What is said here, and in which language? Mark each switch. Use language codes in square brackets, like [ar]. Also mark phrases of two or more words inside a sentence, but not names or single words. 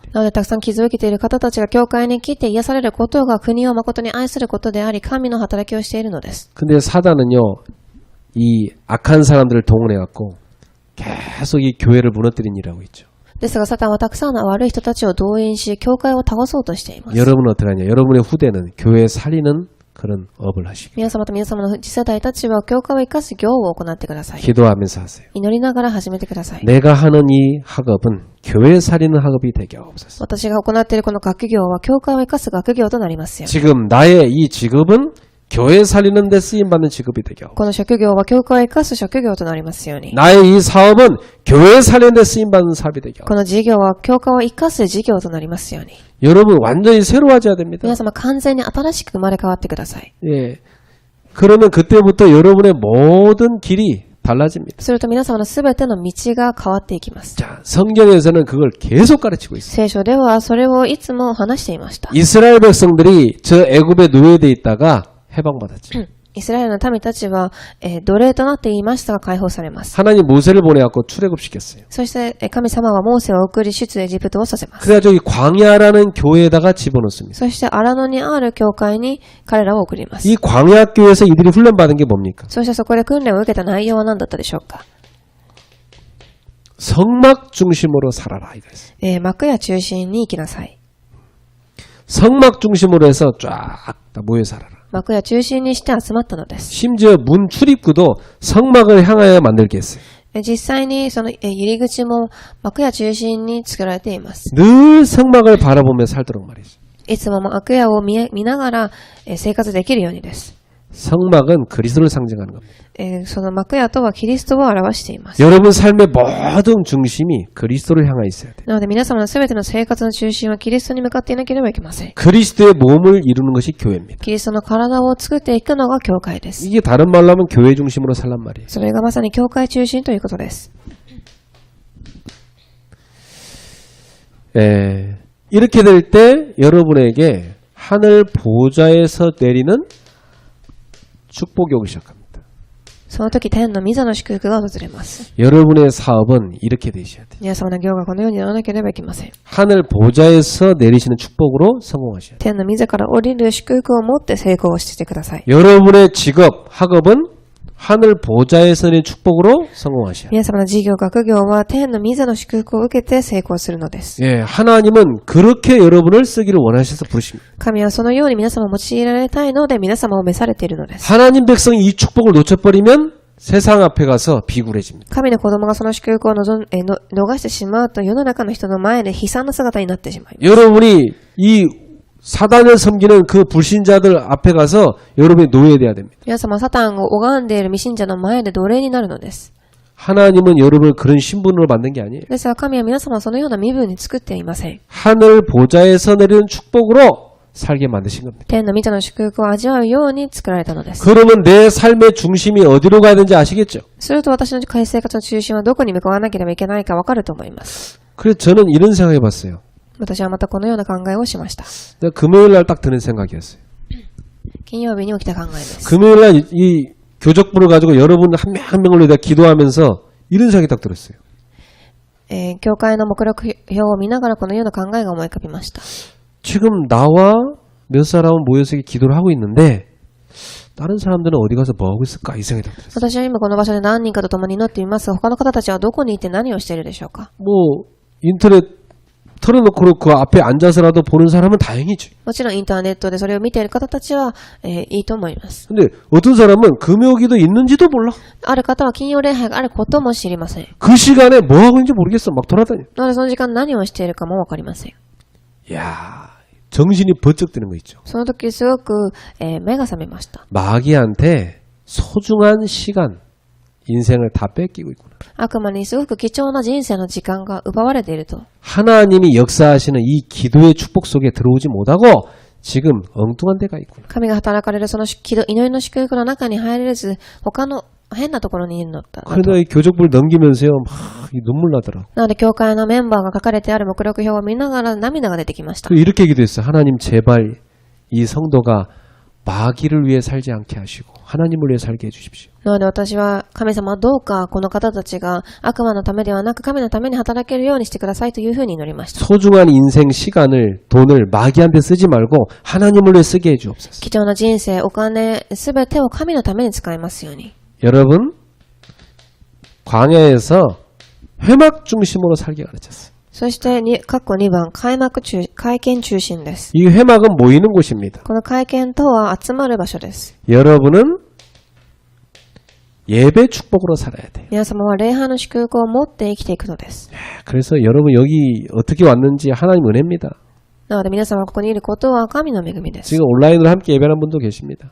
[ja] なのでたくさん傷を受けている方たちが教会に来て癒されることが国を誠に愛することであり、神の働きをしているのです。 [ko] 근데 사단은요 이 악한 사람들을 동원해갖고 계속 이 교회를 무너뜨린 일을 하고 있죠. [ja] ですが、サタンはたくさんの悪い人たちを動員し、教会を倒そうとしています。 [ko] 여러분은 어떻게 하냐? 여러분의 후대는 교회 살리는 그런 업을 하시고 [ja] 皆様と皆様の次世代たちは教会を生かす業を行ってください。 [ko] 기도하면서 하세요. [ja] 祈りながら始めてください。 [ko] 내가 하는 이 학업은 교회 살리는 학업이 되게 하옵소서. [ja] 私が行っているこの学業は教会を生かす学業となりますよ。 [ko] 지금 나의 이 직업은 교회 살리는 데 쓰임받는 직업이 되게 하옵소서. [ja] この職業は教会を生かす職業となりますように。 [ko] 나의 이 사업은 교회 살리는 데 쓰임받는 사업이 되게 하옵소서. [ja] この事業は教会を生かす事業となりますように。 [ko] 여러분 완전히 새로워져야 됩니다. [ja] 皆様完全に新しく生まれ変わってください。 [ko] 예. 그러면 그때부터 여러분의 모든 길이 달라집니다. [ja] すると皆様のすべての道が変わっていきます。 [ko] 자, 성경에서는 그걸 계속 가르치고 있습니다. [ja] 聖書ではそれをいつも話していました。 [ko] 이스라엘 백성들이 저 애굽에 노예돼 있다가 해방받았죠. [ja] イスラエルの民たちは、奴隷となっていましたが解放されます。 [ko] 하나님 모세를 보내갖고 출애굽시켰어요. [ja] そして、神様はモーセを送り出エジプトをさせます。 [ko] 그래가지고 이 광야라는 교회에다가 집어넣습니다. [ja] そして荒野にある教会に彼らを送ります。 [ko] 이 광야교회에서 이들이 훈련받은 게 뭡니까? [ja] そしてそこで訓練を受けた内容は何だったでしょうか？ [ko] 성막 중심으로 살아라 이거였어요. [ja] 幕屋中心に生きなさい。 [ko] 성막 중심으로 해서 쫙 다 모여 살아라. [ja] 幕屋中心にして集まったのです。 [ko] 심지어 문 출입구도 성막을 향하여 만들게 했어요. [ja] 実際にその入り口も幕屋中心に作られています。 [ko] 늘 성막을 바라보며 살도록 말이죠. [ja] いつも幕屋を見ながら生活できるようにです。 [ko] 성막은 그리스도를 상징하는 겁니다. [ja] その幕屋とはキリストを表しています。 [ko] 여러분 삶의 모든 중심이 그리스도를 향해 있어야 돼요. [ja] なので皆様のすべての生活の中心はキリストに向かっていなければいけません。 [ko] 그리스도의 몸을 이루는 것이 교회입니다. [ja] キリストの体を作っていくのが教会です。 [ko] 이게 다른 말로 하면 교회 중심으로 살란 말이에요. [ja] それがまさに教会中心ということです。 [ko] 이렇게 될 때 여러분에게 하늘 보좌에서 내리는 축복이 오기 시작합니다. [ja] その時天の御座の祝福が訪れます。 [ko] 여러분의 사업은 이렇게 되셔야 돼요. [ja] 皆様の業がこのようにならなければいけません。 [ko] 하늘 보좌에서 내리시는 축복으로 성공하셔야 돼요. [ja] 天の御座から降りる祝福を持って成功してください。 [ko] 여러분의 직업, 학업은 하늘 보좌에서 내리는 축복으로 성공하셔야 돼요. [ja] 皆様の事業、学業は天の御座の祝福を受けて成功するのです。 [ko] 예, 하나님은 그렇게 여러분을 쓰기를 원하셔서 부르십니다. [ja] 神はそのように皆様を用いられたいので皆様を召されているのです。 [ko] 하나님 백성이 이 축복을 놓쳐버리면 세상 앞에 가서 비굴해집니다. [ja] 神の子供がその祝福を逃してしまうと世の中の人の前で悲惨な姿になってしまいます。 [ko] 여러분이 이 사단을 섬기는 그 불신자들 앞에 가서 여러분이 노예돼야 됩니다. [ja] 皆様、サタンを拝んでいる未信者の前で奴隷になるのです。 [ko] 하나님은 여러분을 그런 신분으로 만든 게 아니에요. [ja] ですが神は皆様をそのような身分に作っていません。 [ko] 하늘 보좌에서 내리는 축복으로 살게 만드신 겁니다. [ja] 天の御座の祝福を味わうように作られたのです。 [ko] 그러면 내 삶의 중심이 어디로 가야 되는지 아시겠죠? [ja] すると私の生活の中心はどこに向かわなければいけないかわかると思います。 [ko] 그래서 저는 이런 생각해 봤어요. [ja] 私はまたこのような考えをしました。 [ko] 금요일 날 딱 드는 생각이었어요. [ja] 金曜日に起きた考えです。 [ko] 금요일 날 이 교적부를 가지고 여러분 한 명 한 명을 내가 기도하면서 이런 생각이 딱 들었어요. [ja] 教会の目録表を見ながらこのような考えが思い浮かびました。 [ko] 지금 나와 몇 사람은 모여서 이렇게 기도를 하고 있는데 다른 사람들은 어디 가서 뭐 하고 있을까 이 생각이 들었어요. [ja] 私は今この場所で何人かと共に祈っていますが、他の方たちはどこにいて何をしているでしょうか。 [ko] 뭐 인터넷 틀어놓고 그 앞에 앉아서라도 보는 사람은 다행이지. [ja] もちろんインターネットでそれを見ている方たちは、いいと思います。 [ko] 근데 어떤 사람은 금요기도 있는지도 몰라. [ja] ある方は金曜礼拝があることも知りません。 [ko] 그 시간에 뭐 하고 있는지 모르겠어. 막 돌아다녀. [ja] なのでその時間何をしているかもわかりません。 [ko] 야, 정신이 번쩍 드는 거 있죠. [ja] その時すごく、目が覚めました。 [ko] 마귀한테 소중한 시간, 인생을 다 뺏기고 있구나. [ja] 悪魔にすごく貴重な人生の時間が奪われていると。 [ko] 하나님이 역사하시는 이 기도의 축복 속에 들어오지 못하고 지금 엉뚱한 데가 있구나. [ja] 神が働かれるその祈りの祝福の中に入れず、他の変なところにいるのだ。 [ko] 그러다 이 교적부를 넘기면서요, 막 눈물 나더라고. [ja] なので教会のメンバーが書かれてある目録表を見ながら涙が出てきました。 [ko] 이렇게 기도했어요. 하나님 제발 이 성도가 마귀를 위해 살지 않게 하시고 하나님을 위해 살게 해주십시오. [ja] なので私は神様どうかこの方たちが悪魔のためではなく神のために働けるようにしてくださいというふうに祈りました。 [ko] 소중한 인생 시간을 돈을 마귀한테 쓰지 말고 하나님을 위해 쓰게 해주옵소서. [ja] 貴重な人生、お金、すべてを神のために使いますように。 [ko] 여러분 광야에서 회막 중심으로 살게 가르쳤어요. [ja] そして括弧2番、会見中心です。 [ko] 이 회막은 모이는 곳입니다. [ja] この会見とは集まる場所です。 [ko] 여러분은 예배 축복으로 살아야 돼요. [ja] 皆様は礼拝の祝福を持って生きていくのです。 [ko] 그래서 여러분 여기 어떻게 왔는지 하나님 은혜입니다. [ja] なので皆様がここにいることは神の恵みです。 [ko] 지금 온라인으로 함께 예배하는 분도 계십니다.